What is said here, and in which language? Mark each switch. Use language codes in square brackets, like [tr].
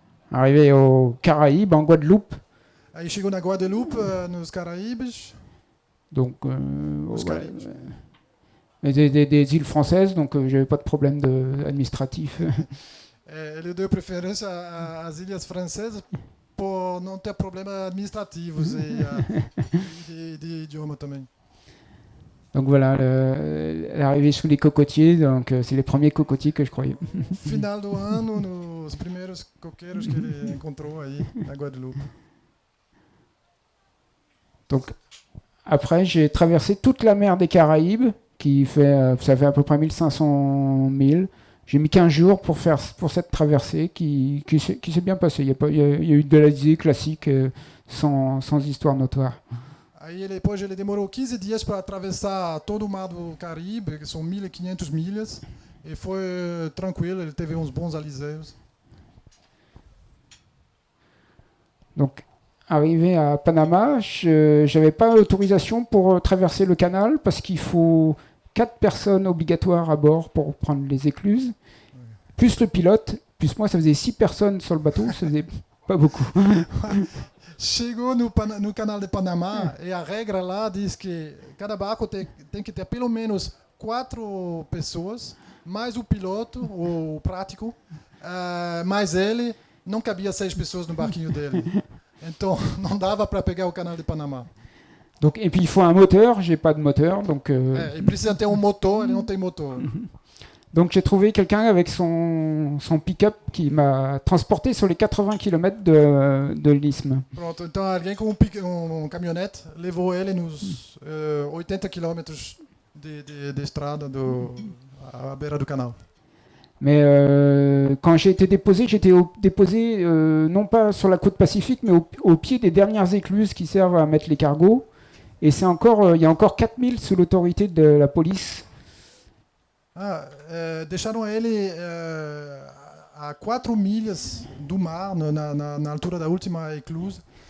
[fr] Arrivé aux Caraïbes, en Guadeloupe. [pt] Aí chegou na Guadeloupe, nos Caraíbes. [fr] Donc, Caraïbes. Des îles françaises, donc j'avais pas de problème administratif. [pt] Ele deu preferência às ilhas francesas por não ter problemas administrativos e de idioma também. [fr] Donc voilà, l'arrivée sous les cocotiers, donc c'est les premiers cocotiers que je croyais. [pt] Final do ano, nos primeiros coqueiros que ele encontrou aí na Guadeloupe. [fr] Donc après, j'ai traversé toute la mer des Caraïbes, ça fait à peu près 1500 milles. J'ai mis 15 jours pour cette traversée qui s'est bien passée. Il y a eu de la visée classique sans histoire notoire. [pt] Aí depois ele demorou 15 dias para atravessar todo o mar do Caribe, que são 1.500 milhas, e foi tranquilo, ele teve uns bons aliseios. [fr] Donc, arrivé à Panama, je n'avais pas l'autorisation pour traverser le canal parce qu'il faut 4 personnes obligatoires à bord pour prendre les écluses, plus le pilote, plus moi, ça faisait 6 personnes sur le bateau, ça faisait pas beaucoup. [pt] Chegou no canal de Panamá e a regra lá diz que cada barco tem que ter pelo menos 4 pessoas, mais o piloto, o prático, mais ele, não cabia 6 pessoas no barquinho dele. Então não dava para pegar o canal de Panamá. [fr] Donc, et puis il faut un moteur, j'ai pas de moteur, donc. [pt] Il precisa ter motor, ele não tem motor. [fr] Donc j'ai trouvé quelqu'un avec son pick-up qui m'a transporté sur les 80 km de l'isthme. [pt] Pronto, então alguém com caminhonete levou ele nos 80 quilômetros de estrada à beira do canal. [fr] Mais quand j'ai été déposé, déposé non pas sur la côte pacifique, mais au pied des dernières écluses qui servent à mettre les cargos. Et c'est encore, il y a encore 4000 sous l'autorité de la police. [pt] Deixaram ele a 4 milhas do mar, na altura da última eclusa.